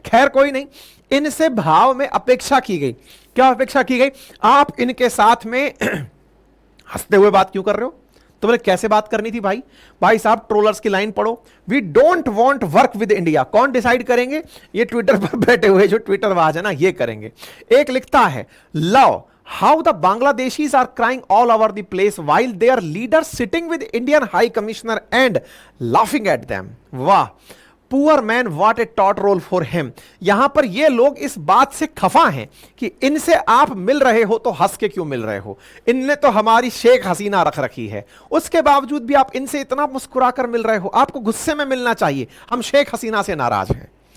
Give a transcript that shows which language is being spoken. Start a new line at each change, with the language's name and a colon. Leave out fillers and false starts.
Hindi: खैर कोई नहीं, इनसे भाव में अपेक्षा की गई। क्या अपेक्षा की गई? आप इनके साथ में हंसते हुए बात क्यों कर रहे हो? तो बोले कैसे बात करनी थी भाई साहब, ट्रोलर्स की लाइन पढ़ो,
English: We don't want work with India.
Hindi: कौन डिसाइड करेंगे? ये ट्विटर पर बैठे हुए जो ट्विटर वाज है ना, ये करेंगे। एक लिखता है,
English: Love how the Bangladeshis are crying all over the place while their leader sitting with Indian High Commissioner and laughing at them।
Hindi: वाह,
English: Poor man, what a taught role for him.
Hindi: यहां पर ये लोग इस बात से खफा हैं कि इनसे आप मिल रहे हो तो हंस के क्यों मिल रहे हो, इनने तो हमारी शेख हसीना रख रखी है, उसके बावजूद भी आप इनसे इतना मुस्कुराकर मिल रहे हो। आपको गुस्से में मिलना चाहिए, हम शेख हसीना से नाराज हैं।